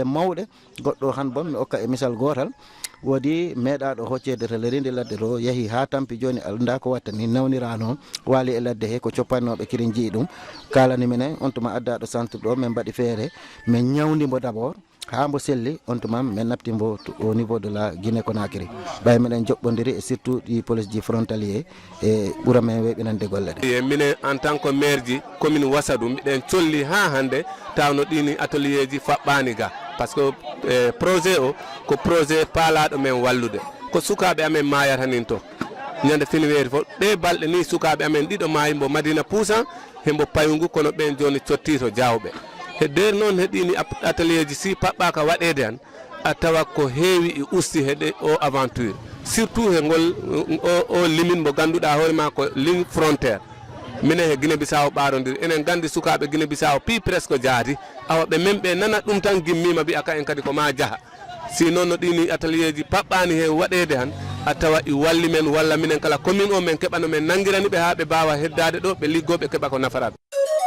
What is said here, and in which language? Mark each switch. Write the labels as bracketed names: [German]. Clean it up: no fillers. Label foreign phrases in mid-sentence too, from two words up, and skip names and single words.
[Fula] mawɗe goɗɗo han bon mi okka e misal gotal woodi meeɗaɗo hoccede to lerinde ladde to yeehi ha tampi joni anda ko watta ni nawnira noon waali e ladde he ko coppannoɓe kirin jii ɗum kalani minen on tuma addaɗo centre ɗo min mbaɗi feere min ñawdimo [French] d' abord [Fula] ha mbo selli on tuma min naftimbo [French] au niveau de la Guinée Conakry [Fula] ɓay miɗen joɓɓodiri [French] et surtout [Fula] ɗi police ji frontalier e ɓuura men weɓinande golle ɗe minen [French] en tant que maire [Fula] ji commune Wasadou mbiɗen colli ha hande tawno ɗini atelier ji faɓɓani ga [French] par ce que projet [Fula] o ko projet paalaɗo men wallude ko sukaɓe amen mayata nin to ñande finiweeri fof ɗe balɗe ni sukaɓe amen ɗiɗo maayi mbo Madina Pousan hembo payungu kono ɓen joni cotti to Diawɓe e nder noon heɗini atelier ji si paɓɓaka waɗede han a tawa ko heewi e usti heɗe o aventure surtout he ngol o limin mo ganduɗa hoorema ko [French] ligne frontiére [Fula] minen he Guinée Bissau ɓarodiri enen gandi sukaɓe Guinée Bissau pi presque jaati awa ɓe men ɓe nana ɗum tan gimmima mbiya ka en kadi ko ma jaaha sinon no ɗini atelier ji paɓɓani he waɗede han a tawa i walli men walla minen kala commune o men keɓano men nanguirani ɓe ha ɓe mbawa heddade ɗo ɓe liggo ɓe keeɓa ko nafaraɓe